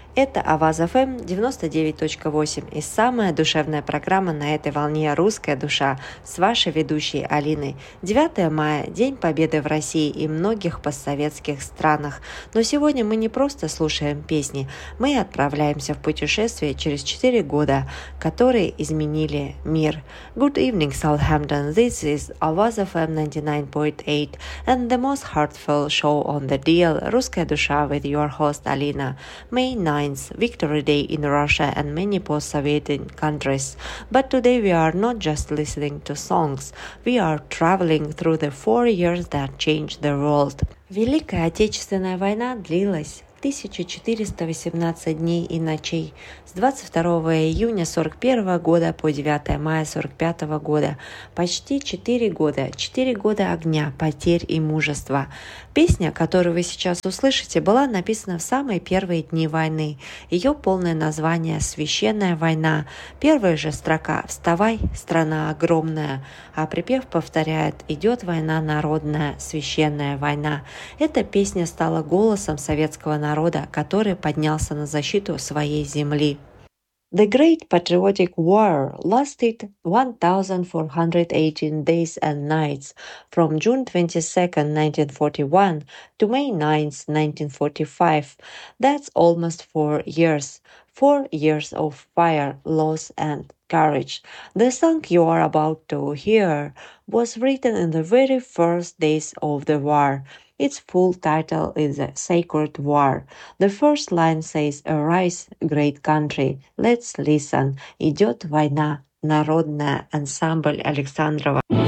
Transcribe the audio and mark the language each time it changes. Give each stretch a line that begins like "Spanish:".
Russian: Это Аваз ФМ 99.8 и самая душевная программа на этой волне «Русская душа» с вашей ведущей Алиной. 9 мая – День Победы в России и многих постсоветских странах. Но сегодня мы не просто слушаем песни, мы отправляемся в путешествие через 4 года, которые изменили мир.
English: Good evening, Саутгемптон. This is Аваз ФМ 99.8 and the most heartfelt show on the deal «Русская душа» with your host Алина. May 9th, Victory Day in Russia and many post-Soviet countries. But today we are not just listening to songs. We are traveling through the 4 years that changed the world.
Russian: Великая Отечественная война длилась 1418 дней и ночей, с 22 июня 41 года по 9 мая 45 года. Почти 4 года, 4 года огня, потерь и мужества. Песня, которую вы сейчас услышите, была написана в самые первые дни войны. Ее полное название «Священная война». Первая же строка «Вставай, страна огромная», а припев повторяет «Идет война народная, священная война». Эта песня стала голосом советского народа, который поднялся на защиту своей земли.
English: The Great Patriotic War lasted 1418 days and nights from June 22, 1941 to May 9, 1945. That's almost 4 years. 4 years of fire, loss and courage. The song you are about to hear was written in the very first days of the war. Its full title is a Sacred War. The first line says, Arise, great country. Let's listen.
Russian: Идет война. Народная. Ансамбль Александрова.